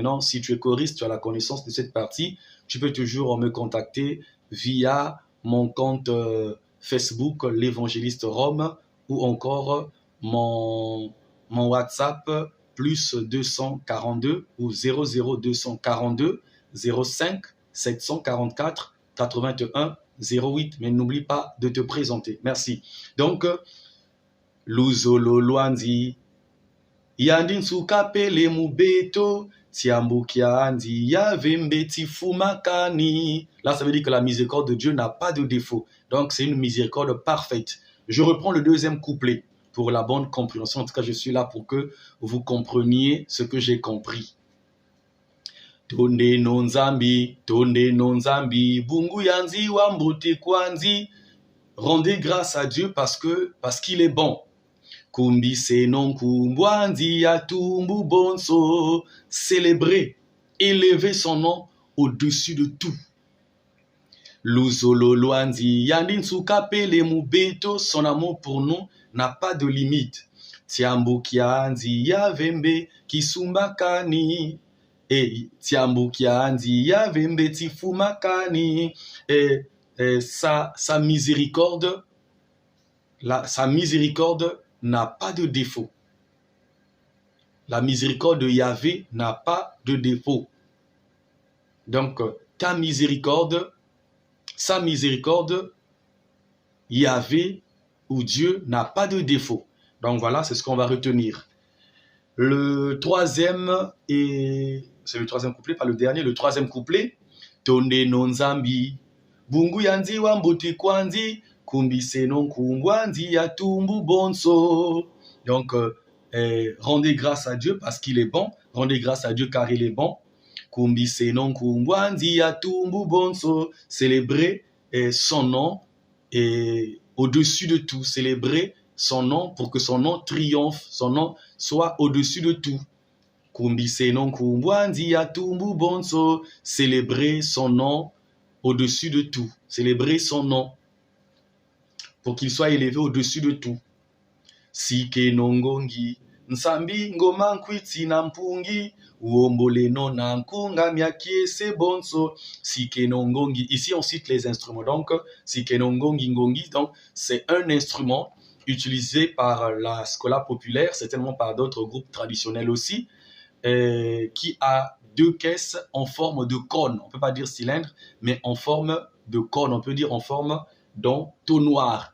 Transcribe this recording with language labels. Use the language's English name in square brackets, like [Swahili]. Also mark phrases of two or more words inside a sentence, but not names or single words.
[French] Maintenant, si tu es choriste, tu as la connaissance de cette partie, tu peux toujours me contacter via mon compte Facebook, l'évangéliste Rome, ou encore mon WhatsApp, plus 242 ou 00242 05 744 81 08. Mais n'oublie pas de te présenter. Merci. Donc, [Laari] Luzolo Luanzi, Yandin Sukapele Mubeto, Tiambu Kiandi, Yavembe Tifumakani. [French] Là, ça veut dire que la miséricorde de Dieu n'a pas de défaut. Donc, c'est une miséricorde parfaite. Je reprends le deuxième couplet pour la bonne compréhension. En tout cas, je suis là pour que vous compreniez ce que j'ai compris. [Laari] Tonde nonzambi, bungu yanzi wambote kwanzi. [French] Rendez grâce à Dieu parce qu'il est bon. [Laari] Kumbi senon kumbwanzi yatumbu bonso. [French] Célébrer, élever son nom au-dessus de tout. [Laari] Luzolo Luanzi, Yandin Sukapele Mubeto, [French] son amour pour nous n'a pas de limite. [Laari] Tiambu Kianzi, Yavembe Kisumbakani, et Tiambu Kianzi, Yavembe Tifumakani, [French] et sa miséricorde n'a pas de défaut. La miséricorde de Yahvé n'a pas de défaut. Donc, ta miséricorde, sa miséricorde, Yahvé ou Dieu n'a pas de défaut. Donc voilà, c'est ce qu'on va retenir. Le troisième, et c'est le troisième couplet, pas le dernier, le troisième couplet. [Laari] Tonde nonzambi, bungu yanzi wambote kwanzi, kumbi senon kumbwanzi yatumbu bonso. [French] Donc, rendez grâce à Dieu parce qu'il est bon. Rendez grâce à Dieu car il est bon. [Laari] Kumbi senon kumbwanzi yatumbu bonso. [French] Célébrer son nom et au-dessus de tout. Célébrer son nom pour que son nom triomphe, son nom soit au-dessus de tout. [Laari] Kumbi senon kumbwanzi yatumbu bonso. [French] Célébrer son nom au-dessus de tout. Célébrer son nom pour qu'il soit élevé au-dessus de tout. [Laari] Sike nongongi, nsambi ngoma nkwiti na mpungi, uombole no na nkunga miakie se bonso, sike nongongi. [French] Ici on cite les instruments. Donc [Laari] sike nongongi ngongi, [French] donc c'est un instrument utilisé par la Scola populaire, certainement par d'autres groupes traditionnels aussi, qui a deux caisses en forme de cône. On ne peut pas dire cylindre, mais en forme de cône. On peut dire en forme d'entonnoir.